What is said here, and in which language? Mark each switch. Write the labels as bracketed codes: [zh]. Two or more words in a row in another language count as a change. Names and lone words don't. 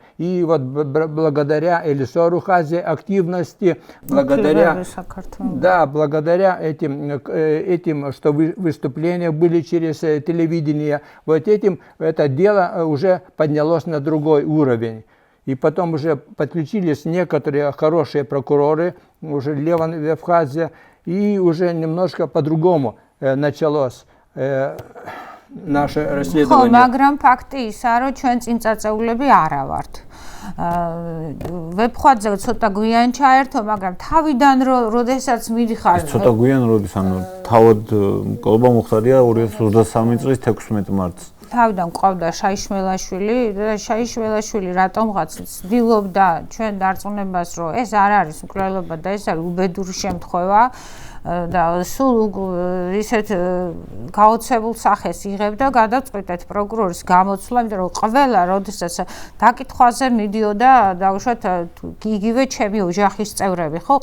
[ru] И вот благодаря Элисору Хазе активности, благодаря этим, что выступления были через телевидение, вот этим это дело уже поднялось на другой уровень. И потом уже подключились некоторые хорошие прокуроры, уже Леван Вевхадзе, и уже немножко по-другому началось наше расследование. [ka] მაგრამ ფაქტი ისაა, რომ ჩვენ წინწაწეულები არა ვართ. ვებხვაძე ცოტა გვიან ჩაერთო, მაგრამ თავიდან როდესაც მიდიხარ ცოტა გვიან როდის ანუ თავად მკვლობა მოხდარია 2023 წლის 16 მარტს. თავიდან ყავდა შაიშმელაშვილი და შაიშმელაშვილი რატომღაც ცდილობდა ჩვენ დარწმუნებას, რომ ეს არ არის მკვლელობა და ეს არის უბედური შემთხვევა და სულ ისეთ გაოცებულ სახეს იღებდა გადაწყვეტეთ პროკურორის გამოცვლა, იმიტომ რომ ყველა როდესაც დაკითხვაზე მიდიოდა დაუშვათ იგივე ჩემი ოჯახის წევრები, ხო?